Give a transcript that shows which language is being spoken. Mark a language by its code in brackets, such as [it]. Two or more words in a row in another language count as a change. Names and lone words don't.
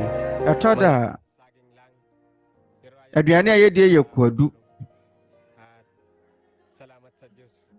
[ak] Ito da, aduane a yɛde yɛ kwadu. [tl] Salamat sa Diyos.